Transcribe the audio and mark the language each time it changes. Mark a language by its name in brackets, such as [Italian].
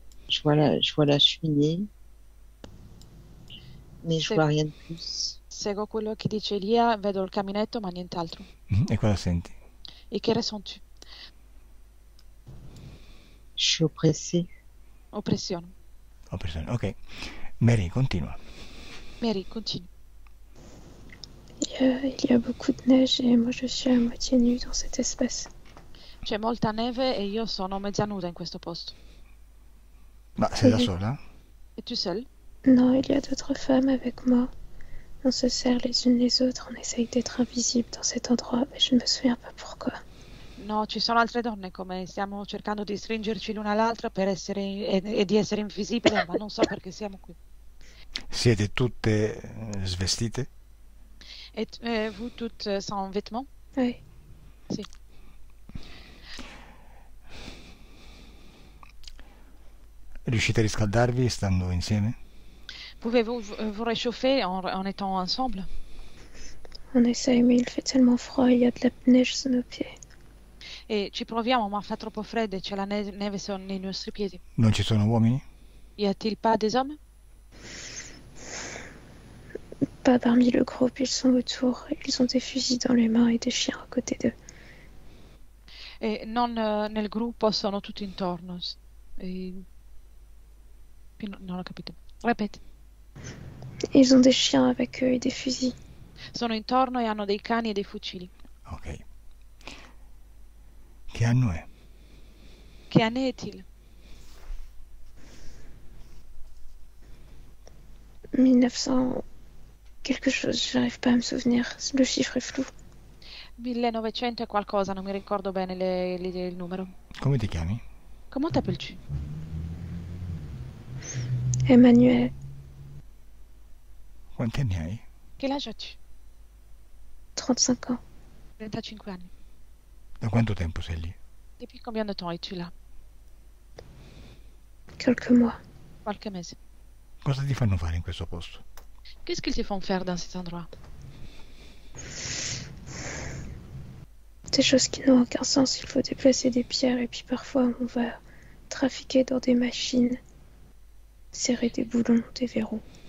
[French] Je vois la cheminée, mais je C'est- vois rien de plus. [Italian] Seguo quello che dice Elia, vedo il caminetto, ma nient'altro. Mhm. E cosa senti? [French] E che ressens-tu? Je suis oppressée. [Italian] Oppressione. Ok, Mary, continua. [French] Mary, continue. Il y a beaucoup de neige et moi je suis à moitié nue dans cet espace. [Italian] C'è molta neve e io sono mezza nuda in questo posto. Ma sei da Mhm. sola? [French] Es-tu seule? Non, il y a d'autres femmes avec moi. On se serre les unes les autres, on essaye d'être invisible dans cet endroit, mais je ne me souviens pas pourquoi. [Italian] No, ci sono altre donne come stiamo cercando di stringerci l'una all'altra per essere e di essere invisibili, ma non so perché siamo qui. Siete tutte svestite? [French] Et vous toutes sans vêtements? Oui. [Italian] Sì. Riuscite a riscaldarvi stando insieme? [French] Pouvez-vous vous réchauffer en étant ensemble? On essaye, mais il fait tellement froid, il y a de la neige sous nos pieds. [Italian] E ci proviamo, ma fa troppo freddo e c'è la neve nei nostri piedi. Non ci sono uomini? [French] Y a-t-il pas des hommes? Pas parmi le groupe, ils sont autour. Ils ont des fusils dans les mains et des chiens à côté d'eux. [Italian] E non nel gruppo, sono tutti intorno. Non ho capito. Ripeti. [French] Ils ont des chiens avec eux et des fusils. [Italian] Sono intorno e hanno dei cani e dei fucili. Ok. Che anno è? [French] Che année est-il? 1900... quelque chose, j'arrive pas à me souvenir. Le chiffre est flou. [Italian] 1900 e qualcosa, non mi ricordo bene il numero. Come ti chiami? [French] Comment t'appelles-tu? Emmanuel, [Italian] Quanti anni hai? [French] Che l'âge as-tu? 35 ans. [Italian] 35 anni. Da quanto tempo sei lì? [French] Depuis combien de temps es-tu là? Quelques mois. [Italian] Qualche mese. Cosa ti fanno fare in questo posto? [French] Qu'est-ce qu'ils te font faire dans cet endroit? Des choses qui n'ont aucun sens. Il faut déplacer des pierres et puis parfois on va trafiquer dans des machines, serrer des boulons, des verrous.